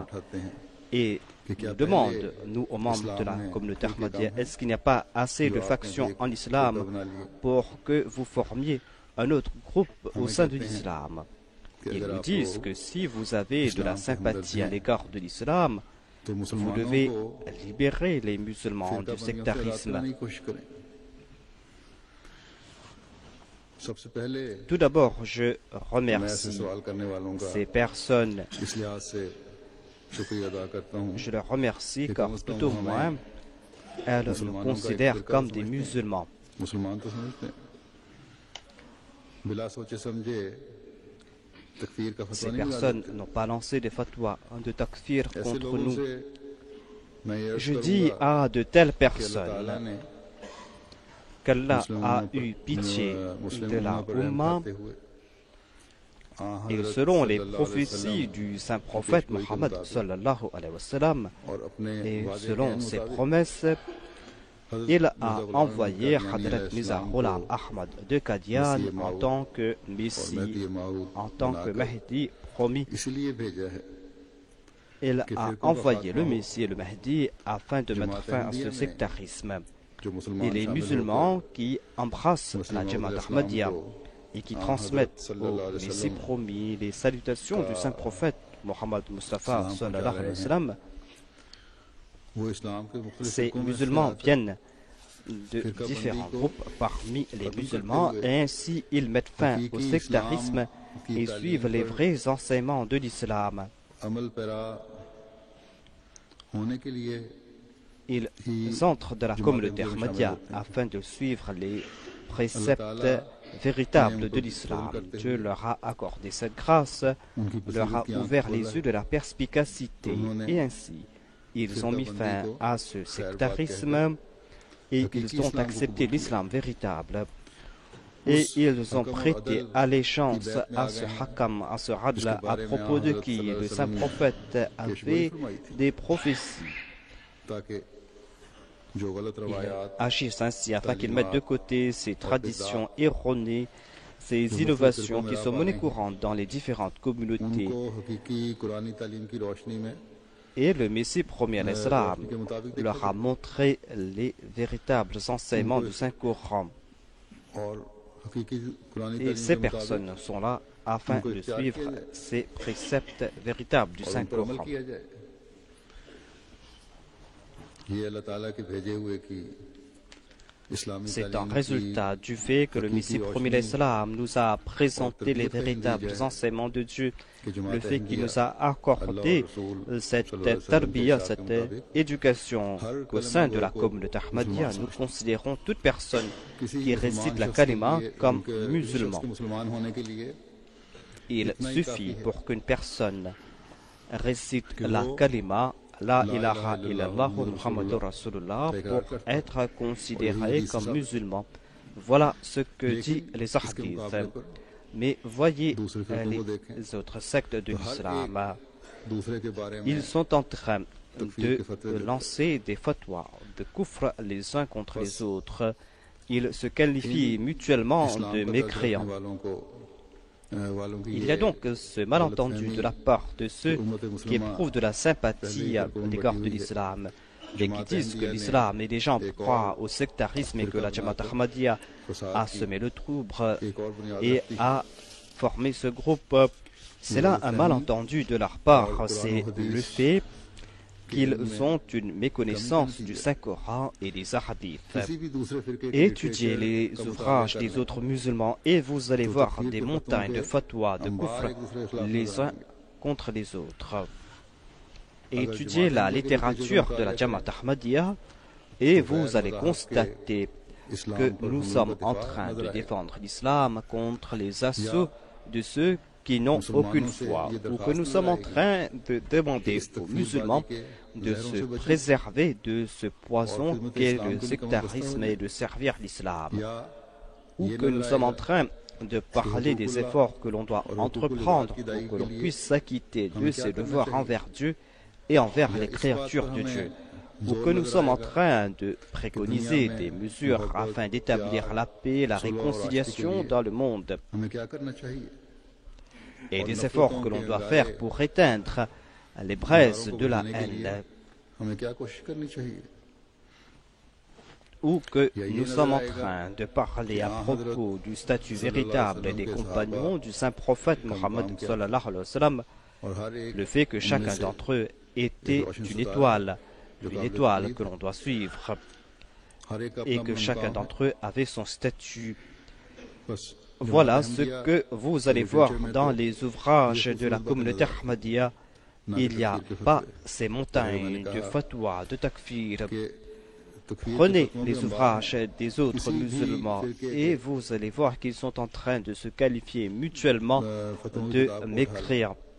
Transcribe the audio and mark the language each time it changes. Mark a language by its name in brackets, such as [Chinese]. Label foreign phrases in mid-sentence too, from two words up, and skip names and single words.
[French] Et nous demandent, nous, aux membres de la communauté Ahmadiyya, est-ce qu'il n'y a pas assez de factions en islam pour que vous formiez un autre groupe au sein de l'islam? Ils nous disent que si vous avez de la sympathie à l'égard de l'islam, vous devez libérer les musulmans du sectarisme. [Urdu] سب سے پہلے [French] Tout d'abord, je [Urdu] میں ایسے [French] remercie [Urdu] سوال کرنے والوں کا [French] ces personnes. [Urdu] اس لحاظ سے شکریہ ادا کرتا ہوں [French] Je les remercie [Urdu] कि [French] car [Urdu] کم سے [French] tout [Urdu] कम [French] au moins, [Urdu] हमें [French] elles nous [Urdu] مسلمانوں کا ایک [French] considèrent [Urdu] फिरका [French] comme des [Urdu] سمجھتے ہیں. [French] musulmans. [Urdu] مسلمان تو سمجھتے ہیں، بلا سوچے سمجھے تکفیر کا فتویٰ [French] Ces [Urdu] نہیں لگا [French] personnes [Urdu] देते। [French] n'ont pas lancé des fatwas de takfir [Urdu] ऐसे [French] contre [Urdu] लोगों [French] nous. [Urdu] سے میں یہ عرض [French] Je dis [Urdu] करूंगा [French] à de telles [Urdu] کہ اللہ تعالیٰ [French] personnes [Urdu] ने [French] qu'Allah [Urdu] मुस्लिम [French] a [Urdu] उम्मा [French] eu pitié [Urdu] मुस्लिम [French] de [Urdu] उम्मा [French] la [Urdu] پر رحم [French] Ummah [Urdu] کرتے ہوئے [French] et [Urdu] हज़रत [French] selon les [Arabic] صلى الله عليه [French] prophéties [Arabic] वसल्लम [French] du saint prophète [Urdu] پیشگوئی کے [French] Mohammed [Urdu] मुताबिक [Arabic] صلى الله عليه وسلم [Urdu] اور اپنے [French] et [Urdu] وعدے کے [French] selon ses [Urdu] मुताबिक [French] promesses, [Urdu] हज़रत [French] il a [Urdu] मिर्ज़ा गुलाम [French] envoyé [Urdu] कादियानी [French] Hadrat [Urdu] अलैहि [French] Mirza [Urdu] सलाम [French] Ghulam [Urdu] को [French] Ahmad de Qadian [Urdu] मसीह [French] en [Urdu] माऊद [French] tant que [Urdu] और [French] Messie, [Urdu] مہدی موعود [French] en tant que [Urdu] बनाकर [French] Mahdi promis. [Urdu] اس لیے بھیجا ہے [French] Il [Urdu] कि [French] a [Urdu] فرقوں کا [French] envoyé le [Urdu] خاتمہ ہو [French] Messie et le Mahdi afin de mettre [Urdu] जमात [French] fin à [Urdu] अहमदिया [French] ce [Urdu] में [French] sectarisme. [Urdu] जो [French] Et [Urdu] मुसलमान [French] les [Urdu] शामिल [French] musulmans [Urdu] होकर [French] qui embrassent [Urdu] मसीह [French] la [Urdu] माऊद [French] Jamaat [Arabic] عليه السلام [French] Ahmadiyya [Urdu] को [French] et qui [Urdu] हज़रत [French] transmettent [Arabic] सल्लल्लाहु [French] au [Arabic] अलैहि [French] Messie [Arabic] वसल्लम [French] promis les salutations du saint prophète Mohammed Mustafa [Urdu] سلام پہنچا [Arabic] sallallahu [Urdu] रहे [Arabic] عليه و [Urdu] हैं [Arabic] sallam. [Urdu] وہ اسلام کے مختلف [French] Ces [Urdu] فرقوں میں سے [French] musulmans [Urdu] आकर [French] viennent de [Urdu] फिरका [French] différents [Urdu] بندی کو [French] groupes parmi les [Urdu] खत्म [French] musulmans [Urdu] کرتے ہوئے [French] et ainsi ils mettent fin au [Urdu] हकीकी [French] sectarisme [Urdu] اسلام کی [French] et [Urdu] तालीम [French] suivent les [Urdu] पर [French] vrais enseignements de l'islam. [Urdu] عمل پیرا ہونے کے لیے [French] Ils [Urdu] ही [French] entrent dans la [Urdu] जमात [French] communauté [Urdu] احمدیہ میں شامل [French] Ahmadiyya [Urdu] ہوتے ہیں. [French] afin de suivre les [Urdu] अल्लाह [French] préceptes [Urdu] ताला [French] véritables de l'islam. Dieu leur a accordé cette grâce, [Urdu] उनकी [French] leur a [Urdu] بصیرت کی آنکھ [French] ouvert [Urdu] खोला [French] les [Urdu] है [French] yeux de la perspicacité et ainsi ils ont mis fin à ce sectarisme et ils ont accepté l'islam véritable et ils ont prêté allégeance à ce hakam, à ce adl à propos de qui le saint prophète avait des prophéties. [Urdu] تاکہ جو غلط [French] Ils [Urdu] रवायात [French] agissent ainsi afin qu'ils mettent de côté ces traditions erronées, ces innovations qui sont monnaie courante dans les différentes communautés. [Urdu] ان کو حقیقی قرآنی تعلیم کی روشنی میں [French] Et le Messie premier [Arabic] عليه السلام [Urdu] کے مطابق [French] leur a montré les véritables enseignements du Saint-Coran. [Urdu] اور حقیقی قرآنی [French] Et [Urdu] तालीम [French] ces [Urdu] کے مطابق [French] personnes sont là afin de suivre ces préceptes véritables du [Urdu] اور ان پر عمل [French] Saint-Coran. [Urdu] کیا جائے. یہ اللہ تعالیٰ کے بھیجے ہوئے کی اسلامی [French] C'est un [Urdu] تعلیم کی [French] résultat du fait que le Messie premier [Arabic] عليه السلام [French] nous a présenté les véritables enseignements de Dieu, [Urdu] کہ جماعت [French] le fait qu'il [Urdu] अहमदिया [French] nous a accordé cette tarbiyya, cette éducation qu'au sein de la communauté Ahmadiyya, nous considérons toute personne [Urdu] किसी [French] qui [Urdu] मुसलमान [French] récite la [Urdu] شخص کے [French] kalima [Urdu] लिए, [French] comme [Urdu] ان کے شخص [French] musulman. [Urdu] کے مسلمان ہونے کے لیے [French] Il [Urdu] اتنا ہی [French] suffit [Urdu] کافی ہے [French] pour qu'une personne récite [Urdu] कि [French] la [Urdu] वो [French] kalima, la [Arabic] ला ilaha इलाहा illallah इल्लल्लाह محمد رسول الله, [Urdu] का [French] pour [Urdu] اقرار کرتا ہے. [French] être considéré [Urdu] اور یہی [French] comme [Urdu] सब- [French] musulman. Voilà ce que dit [Urdu] लेकिन [French] les [Urdu] इसके [French] hadiths. [Urdu] مقابلے پر [French] Mais voyez [Urdu] دوسرے فرقوں کو دیکھیں [French] les autres sectes de [Urdu] تو ہر [French] l'islam. [Urdu] ایک دوسرے کے بارے میں [French] Ils sont en train [Urdu] تکفیر کے [French] de [Urdu] فتوے دیتے ہیں. [French] lancer des fatwas, de kufr les uns contre les autres. Ils se qualifient mutuellement [Urdu] इस्लाम [French] de [Urdu] کا درد [French] mécréants. [Urdu] رکھنے والوں کی [French] Il [Urdu] ये [French] y a donc ce malentendu de la part de ceux qui éprouvent de la sympathie à l'égard de l'islam et qui disent que l'islam et les gens croient au sectarisme et que la Jamaat Ahmadiyya a semé le trouble [Urdu] ایک اور بنیاد [French] et [Urdu] رکھتی ہے. [French] a formé ce groupe. C'est là un malentendu de leur part, c'est le fait qu'ils ont une méconnaissance du Saint-Coran et des hadiths. [Urdu] کسی بھی دوسرے فرقے کی [French] Étudiez littérature les [Urdu] का [French] ouvrages [Urdu] मुताबिक [French] des [Urdu] करना [French] autres musulmans et vous allez [Urdu] तो [French] voir [Urdu] तकफीर [French] des [Urdu] के [French] montagnes de [Urdu] فتووں کے [French] fatwas, de [Urdu] अंबार [French] kufr, [Urdu] ایک دوسرے کے خلاف [French] les [Urdu] नजर [French] uns [Urdu] आएंगे। [French] contre les autres. [Urdu] अगर [French] Étudiez [Urdu] जमात [French] la [Urdu] احمدیہ کے [French] littérature [Urdu] नतीजों [French] de la [Urdu] का [French] Jamaat Ahmadiyya et [Urdu] तो [French] vous [Urdu] गैर [French] allez [Urdu] मज़ाहब [French] constater [Urdu] کے اسلام [French] que [Urdu] पर [French] nous [Urdu] हमलों [French] sommes [Urdu] का [French] en [Urdu] दिफा [French] train [Urdu] नजर [French] de [Urdu] आएगा। [French] défendre l'islam contre les assauts de ceux qui n'ont aucune foi, ou que nous sommes en train de demander aux musulmans de se préserver de ce poison qu'est le sectarisme et de servir l'islam, [Urdu] या [French] ou que nous sommes en train de parler des efforts que l'on doit entreprendre pour que l'on puisse s'acquitter de ses devoirs envers Dieu et envers les créatures de Dieu, ou que nous sommes en train de préconiser des mesures afin d'établir la paix, la réconciliation dans le monde, [Urdu] ہمیں کیا کرنا چاہیے [French] et des efforts que l'on doit faire pour éteindre les braises de la haine, [Urdu] ہمیں کیا کوشش کرنی چاہیے [French] ou que nous sommes en train de parler à propos du statut véritable des compagnons du saint prophète Mohammed sallallahu alayhi wa sallam, [Urdu] اور ہر ایک [French] le fait que chacun d'entre eux était une étoile que l'on doit suivre, [Urdu] ہر ایک [French] et [Urdu] अपना [French] que chacun [Urdu] مقام ہے. [French] d'entre eux avait son statut. [Urdu] बस [French] voilà ce que vous allez voir dans les ouvrages de la communauté Ahmadiyya. Il n'y a pas ces montagnes de fatwa, de takfir. Prenez les ouvrages des autres musulmans et vous allez voir qu'ils sont en train de se qualifier mutuellement de mécréants.